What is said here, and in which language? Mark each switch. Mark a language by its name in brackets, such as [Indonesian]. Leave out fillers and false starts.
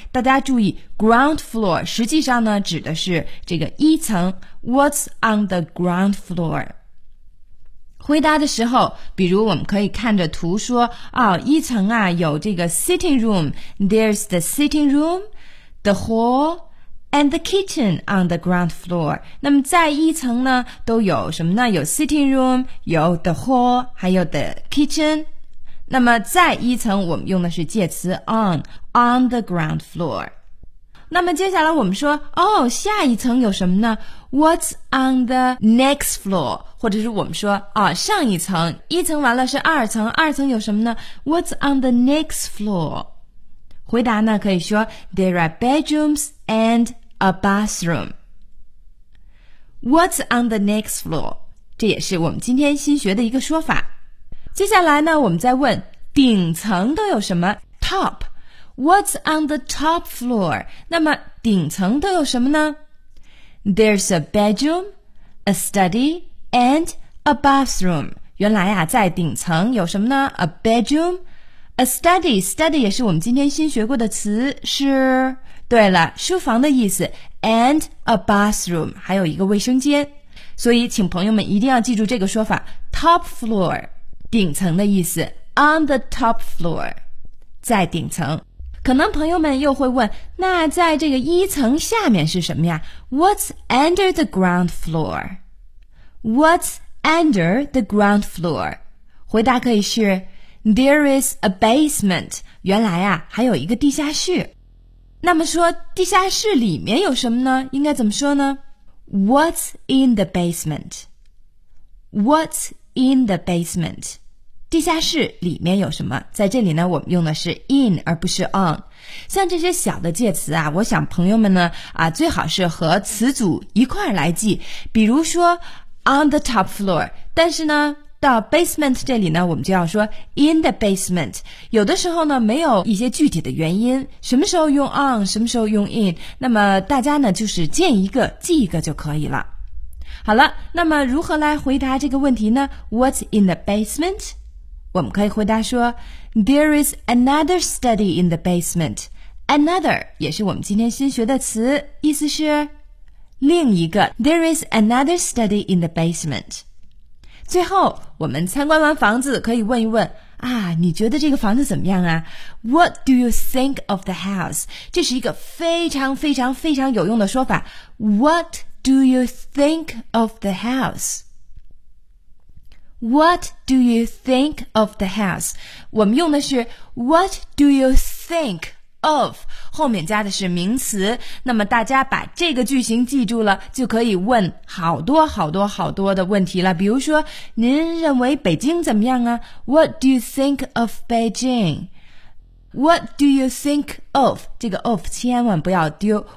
[Chinese] 大家注意 ground floor 实际上呢指的是这个一层。 [English] What's on the ground floor? [Chinese] 回答的时候，比如我们可以看着图说，哦，一层啊，有这个 [English] sitting room, there's the sitting room, the hall, and the kitchen on the ground floor. [Chinese] 那么在一层呢，都有什么呢？有 sitting room, 有 the hall, 还有 the kitchen。那么在一层，我们用的是介词 on the ground floor。那么接下来我们说哦，下一层有什么呢？ [English] What's on the next floor? [Chinese] 或者是我们说哦，上一层，一层完了是二层，二层有什么呢？ [English] What's on the next floor? [Chinese] 回答呢可以说 [English] There are bedrooms and a bathroom. What's on the next floor? [Chinese] 这也是我们今天新学的一个说法。接下来呢，我们再问顶层都有什么 ？ [English] Top, what's on the top floor? [Chinese] 那么顶层都有什么呢 [English] ？There's a bedroom, a study, and a bathroom. [Chinese] 原来啊，在顶层有什么呢 ？ [English] A bedroom, a study. [Chinese] Study 也是我们今天新学过的词，是。对了，书房的意思 ， [English] and a bathroom， [Chinese] 还有一个卫生间。所以，请朋友们一定要记住这个说法 ，top floor， 顶层的意思 ，on the top floor， 在顶层。可能朋友们又会问，那在这个一层下面是什么呀 ？ [English] What's under the ground floor？ [Chinese] What's under the ground floor？回答可以是 ， [English] There is a basement， [Chinese] 原来啊，还有一个地下室。那么说地下室里面有什么呢？应该怎么说呢 [English] ？What's in the basement? What's in the basement? [Chinese] 地下室里面有什么？在这里呢，我们用的是 in 而不是 on。像这些小的介词啊，我想朋友们呢啊，最好是和词组一块儿来记。比如说 [English] on the top floor， [Chinese] 但是呢。到 basement 这里呢，我们就要说 [English] in the basement。 [Chinese] 有的时候呢，没有一些具体的原因，什么时候用 on， 什么时候用 in， 那么大家呢，就是见一个记一个就可以了。好了，那么如何来回答这个问题呢 ？ [English] What's in the basement？ [Chinese] 我们可以回答说 [English] ，There is another study in the basement。 [Chinese] Another 也是我们今天新学的词，意思是另一个。 [English] There is another study in the basement。 [Chinese] 最后，我们参观完房子，可以问一问啊，你觉得这个房子怎么样啊 ？ [English] What do you think of the house？ [Chinese] 这是一个非常非常非常有用的说法。 [English] What do you think of the house？ What do you think of the house？ [Chinese] 我们用的是 [English] What do you think of？ [Chinese] 后面加的是名词。那么大家把这个句型记住了，就可以问好多好多好多的问题了。比如说，您认为北京怎么样啊 ？ [English] What do you think of Beijing？ What do you think of？ [Chinese] 这个 of 千万不要丢。